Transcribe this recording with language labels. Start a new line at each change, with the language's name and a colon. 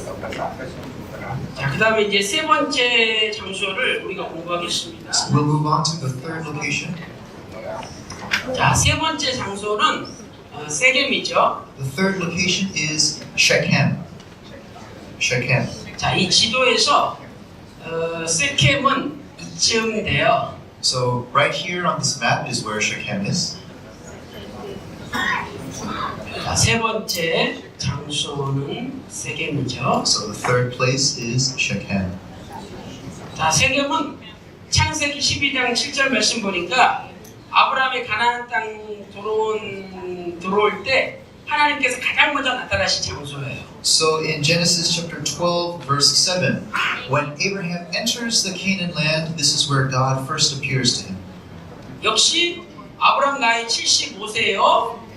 Korean: 자, 그 다음에 이제 세 번째 장소를 우리가 공부하겠습니다.
English: We'll move on to the third location.
Korean: 자, 세 번째 장소는 세겜이죠.
English: The third location is Shechem. Shechem.
Korean: 자, 이 지도에서 세겜은 이쯤 돼요.
English: So right here on this map is where Shechem is.
Korean: 자, 세 번째 장소는 세겜이죠.
English: So the third place is Shechem.
Korean: 자, 세겜은 창세기 12장 7절 말씀 보니까 아브라함이 가나안 땅 들어올 때 하나님께서 가장 먼저 나타나신 장소예요.
English: So in Genesis chapter 12 verse 7, when Abraham enters the Canaan land, this is where God first appears to him.
Korean: 역시 아브라함 나이 75세예요.